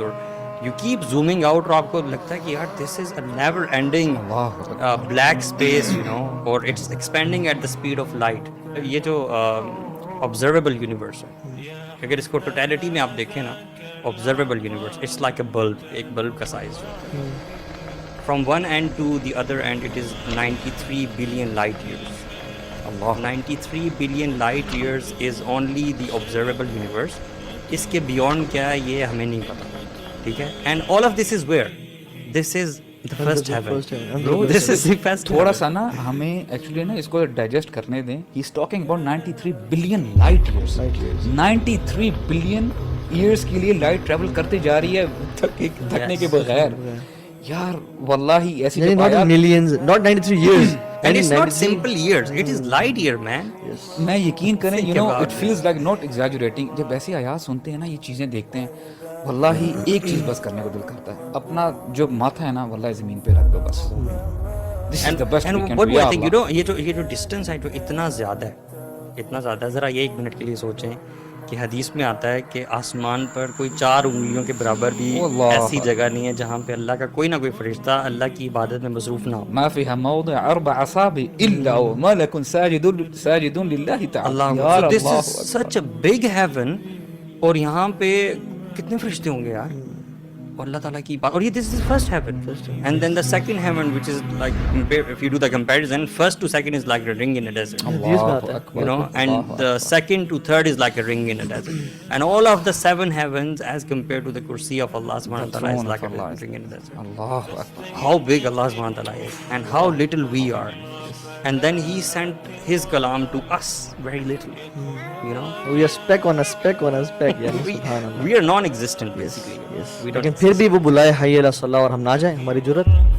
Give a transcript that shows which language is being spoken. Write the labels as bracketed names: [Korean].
[English] اور you keep zooming out [Urdu] اور آپ کو لگتا ہے کہ یار [English] This is a never ending black space اور it's expanding at the speed of light. [Urdu] یہ جو آبزرویبل یونیورس ہے، اگر اس کو ٹوٹیلٹی میں آپ دیکھیں نا، [English] observable universe, it's like a bulb, [Urdu] ایک بلب کا size. [English] From one end to the other end it is 93 billion light years. 93 billion light years is only the observable universe. [Urdu] اس کے بیونڈ کیا ہے یہ ہمیں نہیں پتا، ٹھیک ہے. [English] And all of this is where? This is the first heaven. This is the first. [Urdu] تھوڑا سا نا ہمیں ایکچولی نا اس کو ڈائجسٹ کرنے دیں. [English] He's talking about 93 billion light years. [Urdu] 93 billion years کے لیے لائٹ ٹریول کرتے جا رہی ہے تھکنے کے بغیر. یار واللہ ایسی [English] millions, not 93 years. And it's not simple years, it is light year man. [Urdu] میں یقین کریں [English] it feels like not exaggerating. [Urdu] جب ایسی آیات سنتے ہیں نا، یہ چیزیں دیکھتے ہیں، واللہ ایک چیز بس کرنے کو دل کرتا ہے، اپنا جو ماتھا ہے نا واللہ زمین پہ رکھ دو بس. [English] This is the best we can do. I think [Urdu] یہ جو ڈسٹینس ہے جو اتنا زیادہ ہے، ذرا یہ 1 منٹ کے لیے سوچیں کہ حدیث میں آتا ہے کہ آسمان پر کوئی 4 انگلیوں کے برابر بھی ایسی جگہ نہیں ہے جہاں پہ اللہ کا کوئی نہ کوئی فرشتہ اللہ کی عبادت میں مصروف نہ ہو. [Arabic] ما فيها موضع 4 أصابع إلا وملك ساجد لله تعالى. [English] اللہ، this is such a big heaven. [Urdu] اور یہاں پہ کتنے فرشتے ہوں گے یار، اور اللہ تعالیٰ کی بات. اور یہ [English] this is first heaven. And then the second heaven which is like, if you do the comparison, first to second is like a ring in a desert. And the second to third is like a ring in a desert. And all of the 7 heavens as compared to the kursi of Allah subhanahu wa ta'ala is like a ring in a desert. Allahu Akbar. How big Allah subhanahu wa ta'ala is and how little we are. And then he sent his kalam to us very little. We are speck on a speck on a speck. We are non-existent basically. Yes. [Urdu] لیکن پھر بھی وہ بلائے حی علی الصلاۃ اور ہم نہ جائیں، ہماری جرت.